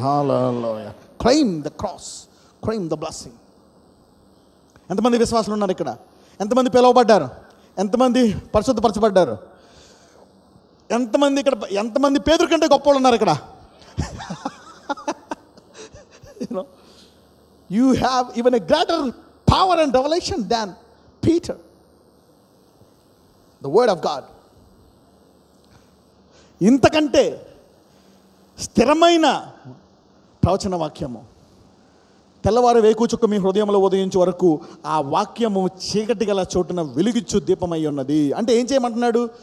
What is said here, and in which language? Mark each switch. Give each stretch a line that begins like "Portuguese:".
Telugu: Hallelujah.
English: Claim the cross, claim the blessing.
Telugu: ఎంతమంది విశ్వాసులు ఉన్నారు ఇక్కడ? ఎంతమంది పిలువబడ్డారు? ఎంతమంది పరిశుద్ధపరచబడ్డారు? ఎంతమంది ఇక్కడ? ఎంతమంది పేదరి కంటే గొప్ప వాళ్ళు ఉన్నారు ఇక్కడ?
English: You have even a greater power and revelation than Peter. The word of God.
Telugu: ఇంతకంటే స్థిరమైన ప్రవచన వాక్యము, తెల్లవారు వేకుచుక్క మీ హృదయంలో ఉదయించే వరకు ఆ వాక్యము చీకటి గల చోటున వెలిగిచ్చు దీపమై ఉన్నది. అంటే ఏం చేయమంటున్నాడు?